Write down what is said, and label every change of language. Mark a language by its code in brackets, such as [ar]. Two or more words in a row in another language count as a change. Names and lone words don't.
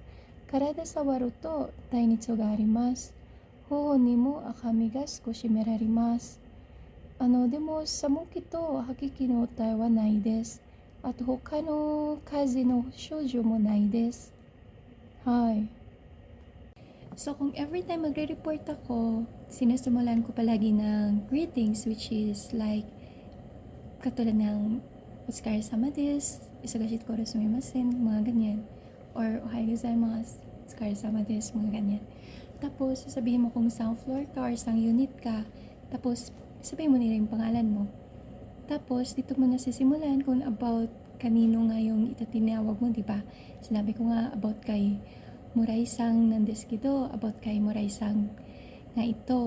[ja] 体触ると体熱があります。頬にも赤みが少し見られます。でも寒気と吐き気の訴えはないです。あと他の風邪の症状もないです。 [tl] はい。So kung [en] every time [tl] magre-report ako, sinasimulan ko palagi ng greetings [en] which is like [tl] katulad ng [ja] お疲れ様です、イサガシコロすみません, [tl] mga ganyan. Or [ja] おはようございます、お疲れ様です, [tl] mga ganyan. Tapos sasabihin mo kung saan floor ka or saan unit ka. Tapos sabihin mo nila yung pangalan mo. Tapos, dito mo nasisimulan kung about kanino nga yung itatinawag mo, di ba? Sinabi ko nga about kay Murai-san nandeskido, about kay Murai-san nga ito.